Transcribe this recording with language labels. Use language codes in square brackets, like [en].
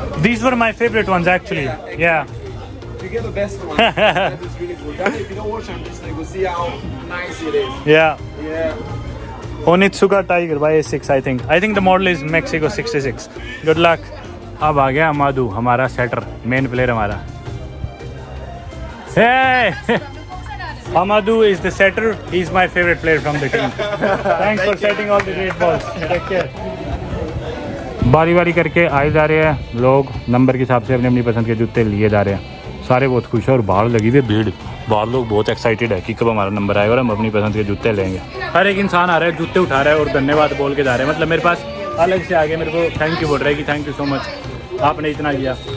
[en] These were my favorite ones actually. Yeah. You get the best one. That is really good. Then if you don't watch them, just you will see how nice it is. Yeah. Yeah. Onitsuka Tiger by A6 I think. I think the model is Mexico 66. Good luck. [hi] अब आ गया अमादू, हमारा shutter, main player हमारा। [en] Hey! Amadou is the setter. He's my favorite player from the team. Thanks for setting all the great balls. Take care. [hi] बारी बारी करके आए जा रहे हैं लोग, नंबर के हिसाब से अपनी अपनी पसंद के जूते लिए जा रहे हैं। सारे बहुत खुश हैं और बाहर लगी हुई भीड़, बाहर लोग बहुत एक्साइटेड है कि कब हमारा नंबर आएगा और हम अपनी पसंद के जूते लेंगे। हर एक इंसान आ रहा है, जूते उठा रहा है और धन्यवाद बोल के जा रहे हैं। मतलब मेरे पास अलग से आगे मेरे को थैंक यू बोल रहा है कि [en] thank you so much, [hi] आपने इतना किया।